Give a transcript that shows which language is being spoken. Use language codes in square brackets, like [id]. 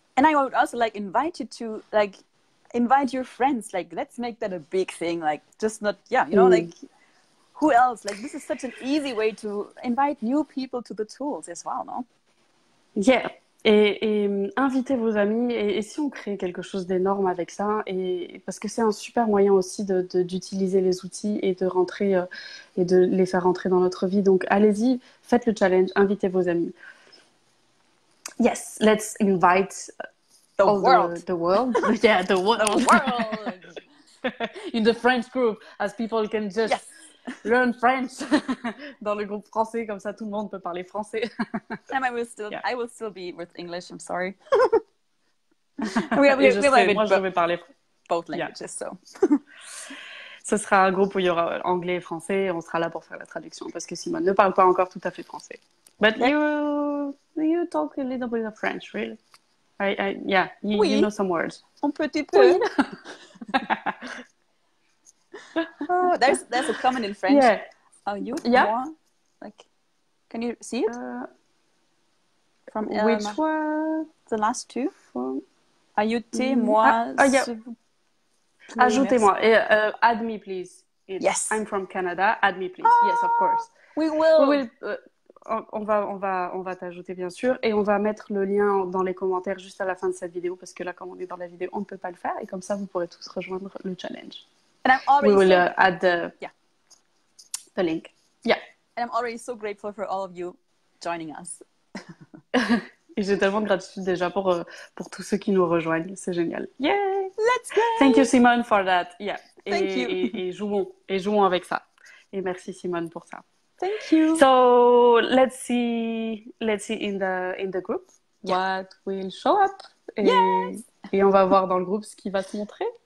[en] And I would also like invite you to like invite your friends. Like, let's make that a big thing. Like, just not, you know, like, who else? Like, this is such an easy way to invite new people to the tools as well, no? [fr] Yeah. Et invitez vos amis. Et si on crée quelque chose d'énorme avec ça, et parce que c'est un super moyen aussi d'utiliser les outils et de rentrer et de les faire rentrer dans notre vie. Donc, allez-y, faites le challenge, invitez vos amis. [en] Yes, let's invite The world. The world. Yeah, the world. The world. In the French group, as people can just learn French. [fr] Dans le groupe français, comme ça tout le monde peut parler français. [en] And I will still be with English, I'm sorry. [fr] Moi, je vais parler [en] both languages, so. [fr] Ce sera un groupe où il y aura anglais et français, et on sera là pour faire la traduction, parce que Simone ne parle pas encore tout à fait français. [en] But you talk a little bit of French, really? You know some words. [fr] Un petit peu. [en] Oh, there's a comment in French. Yeah. Are you? Yeah. Moi? Like, can you see it? From which one? The last two. From... [fr] Ajoutez-moi. [en] Yeah. [fr] Ajoutez-moi. [en] Add me, please. Yes. I'm from Canada. Add me, please. Yes, of course. We will. [fr] On va t'ajouter, bien sûr, et on va mettre le lien dans les commentaires juste à la fin de cette vidéo, parce que là, comme on est dans la vidéo, on ne peut pas le faire, et comme ça, vous pourrez tous rejoindre le challenge. [en] And I'm already we will add the link. Yeah. And I'm already so grateful for all of you joining us. [fr] Et j'ai tellement de gratitude déjà pour tous ceux qui nous rejoignent. C'est génial. Yeah! [en] Let's go! Thank you, Simone, for that. Yeah. Thank you. [fr] Et jouons avec ça. Et merci, Simone, pour ça. [en] Thank you. So let's see in the group what will show up. [fr] Et on va voir dans le groupe ce qui va se montrer.